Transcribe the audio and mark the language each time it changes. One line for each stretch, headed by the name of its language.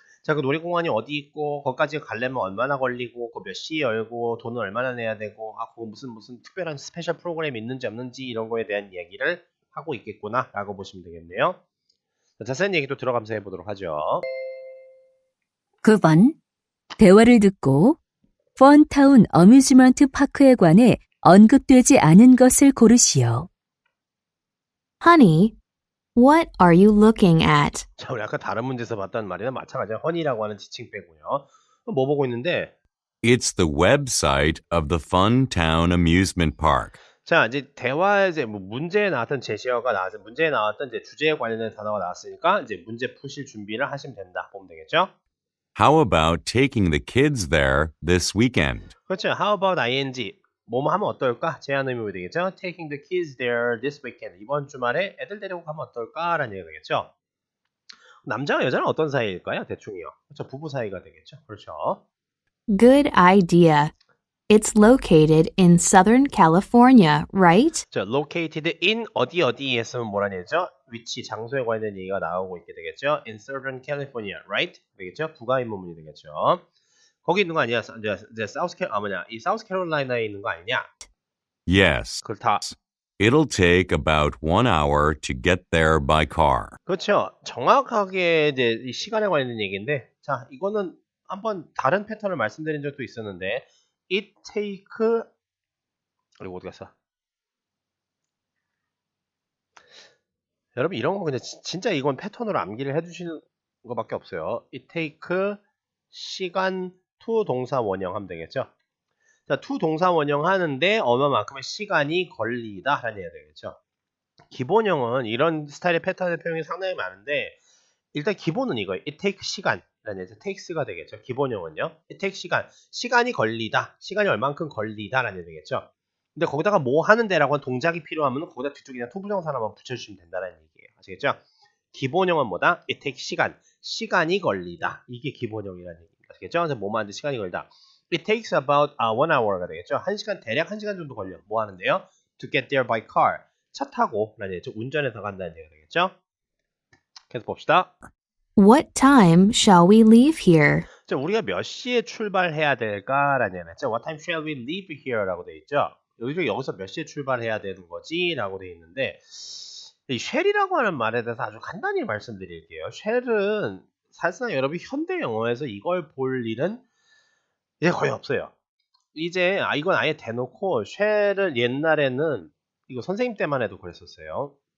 Korean: 자, 그 놀이공원이 어디 있고, 거기까지 가려면 얼마나 걸리고, 몇 시에 열고, 돈은 얼마나 내야 되고, 그거 무슨 특별한 스페셜 프로그램이 있는지 없는지 이런 거에 대한 얘기를 하고 있겠구나, 라고 보시면 되겠네요. 자, 자세한 얘기도 들어가면서 해보도록 하죠. 9번. 대화를 듣고 펀타운 어뮤즈먼트 파크에 관해 언급되지 않은 것을 고르시오.
English: Honey, what are you looking at?
Korean: 자, 우리 아까 다른 문제에서 봤던 말이랑 마찬가지야. 허니라고 하는 지칭 빼고요. 뭐 보고 있는데?
English: It's the website of the Fun Town Amusement Park.
Korean: 자, 이제 대화에 문제에 나왔던 문제에 나왔던 이제 주제에 관련된 단어가 나왔으니까 이제 문제 푸실 준비를 하시면 된다. 보면 되겠죠?
English: How about taking the kids there this weekend?
Korean: 그렇죠.
English: How about ing?
Korean: 뭐뭐 하면 어떨까? 제안 의미 되겠죠?
English: Taking the kids there this weekend.
Korean: 이번 주말에 애들 데리고 가면 어떨까라는 얘기가 되겠죠? 남자와 여자는 어떤 사이일까요? 대충이요. 그렇죠. 부부 사이가 되겠죠. 그렇죠.
English: Good idea. It's located in Southern California, right?
Korean: 자, located in 어디에 했으면 뭐라는 얘기죠? 위치, 장소에 관련된 얘기가 나오고 있게 되겠죠?
English: In Southern California, right?
Korean: 되겠죠? 부가의문문이 되겠죠. 거기 있는 거 아니야? 이제 이 사우스 캐롤라이나에 있는 거 아니냐?
English: Yes.
Korean: 그렇다.
English: It'll take about 1 hour to get there by car.
Korean: 그렇죠. 정확하게 이제 이 시간에 관련된 얘기인데, 자, 이거는 한번 다른 패턴을 말씀드린 적도 있었는데, it take 그리고 어디 갔어? 여러분 이런 거 그냥 진짜 이건 패턴으로 암기를 해주시는 거밖에 없어요. it take 시간 to 동사 원형 하면 되겠죠. 자, to 동사 원형 하는데 얼마만큼의 시간이 걸리다 라는 얘기가 되겠죠. 기본형은 이런 스타일의 패턴의 표현이 상당히 많은데 일단 기본은 이거예요. it take 시간 라는 얘기죠. takes가 되겠죠. 기본형은요. it take 시간이 걸리다. 시간이 얼만큼 걸리다 라는 얘기 되겠죠. 근데 거기다가 뭐 하는데 라고 한 동작이 필요하면 거기다 뒤쪽에 그냥 투부정사 하나만 붙여주시면 된다는 얘기예요. 아시겠죠? 기본형은 뭐다? it take 시간이 걸리다. 이게 기본형이라는 얘기입니다. 아시겠죠? 그래서 뭐 하는데 시간이 걸리다.
English: It takes about 1 hour가 되겠죠.
Korean: 대략 1시간 정도 걸려. 뭐 하는데요?
English: To get there by car.
Korean: 차 타고 라는 얘기죠. 운전해서 간다는 얘기가 되겠죠. 계속 봅시다.
English: What time shall we leave here?
Korean: 자, 우리가 몇 시에 출발해야 될까라는 얘기죠.
English: What time shall we leave here라고 돼 있죠.
Korean: 여기서 몇 시에 출발해야 되는 거지라고 돼 있는데 이 shall이라고 하는 말에 대해서 아주 간단히 말씀드릴게요. shall은 사실상 여러분 현대 영어에서 이걸 볼 일은 이제 거의 없어요. 이제 이건 아예 대놓고 shall을 옛날에는 이거 선생님 때만 해도 그랬었어요.